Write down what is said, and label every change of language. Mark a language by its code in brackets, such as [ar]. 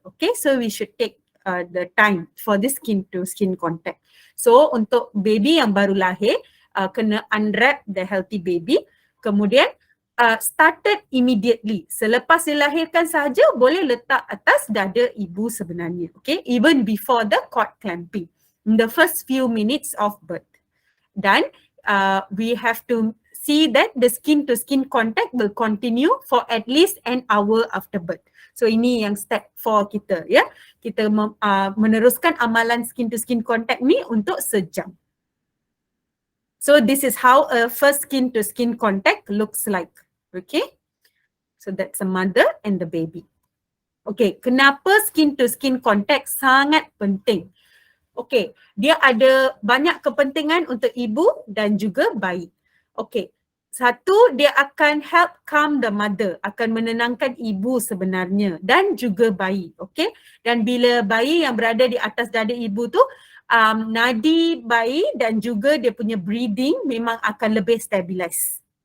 [en] Okay, so we should take the time for this skin to skin contact. [ms] So untuk baby yang baru lahir, kena [en] unwrap the healthy baby. Kemudian started immediately. [ms] Selepas dilahirkan sahaja boleh letak atas dada ibu sebenarnya. [en] Okay, even before the cord clamping. In the first few minutes of birth. Dan we have to see that the skin to skin contact will continue for at least an hour after birth. [ms] So ini yang step 4 kita ya. Kita meneruskan amalan skin to skin contact ni untuk sejam. [en] So this is how a first skin to skin contact looks like. Okay. So that's a mother and the baby. [ms] Okay, kenapa skin to skin contact sangat penting? Okay, dia ada banyak kepentingan untuk ibu dan juga bayi. Okay, satu, dia akan [en] help calm the mother, [ms] akan menenangkan ibu sebenarnya dan juga bayi. Okay, dan bila bayi yang berada di atas dada ibu tu, nadi bayi dan juga dia punya breathing memang akan lebih stabilize.